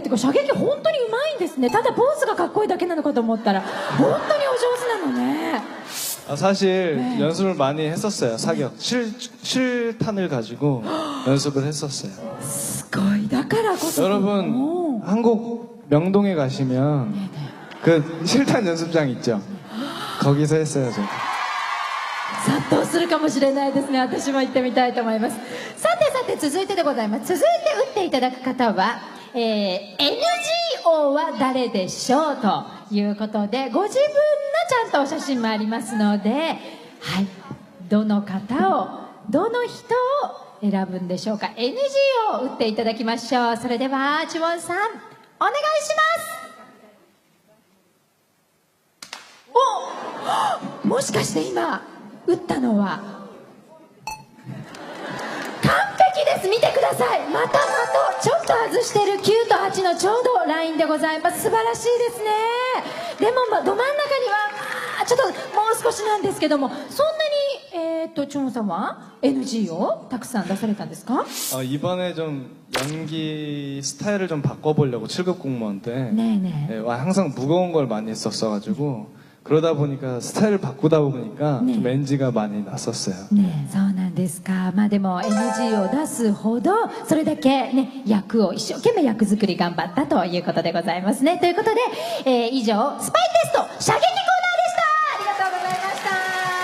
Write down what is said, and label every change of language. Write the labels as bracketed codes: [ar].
[ja] てか射撃本当にうまいんですね。ただポーズがかっこいいだけなのかと思ったら本当にお上手なのね。 [ko] 사실 네. 연습을 많이 했었어요. 사격 실탄을 가지고 연습을 했었어요. [ja] すごい。だからこそ [ko] 여러분 한국 명동에 가시면 그 실탄 연습장 있죠? 거기서 했어요 제가. [ja] 殺到するかもしれないですね。私も行ってみたいと思います。さて続いてでございます。続いて打っていただく方は、NGO は誰でしょうということで、ご自分のちゃんとお写真もありますので、はい、どの方をどの人を選ぶんでしょうか。 NG を打っていただきましょう。それではチュオンさんお願いします。もしかして今打ったのは完璧です。です見てください。またちょっと外してる9と8のちょうどラインでございます。素晴らしいですね。でもど真ん中にはちょっともう少しなんですけども、そんなにチョンさんは NG をたくさん出されたんですか？ [ko] 이번에 좀 연기 스타일을 좀 바꿔보려고 7급 공무원 때 네네. 예, 항상 무거운 걸 많이 했었어가지고 그러다 보니까 스타일을 바꾸다 보니까 네. 좀 NG가 많이 났었어요. [ja] ねえ、そうなんですか。まあでも NG を出すほどそれだけね役を一生懸命役作り頑張ったということでございますね。ということで、以上スパイテスト射撃コーナーでした。ありがとうございました。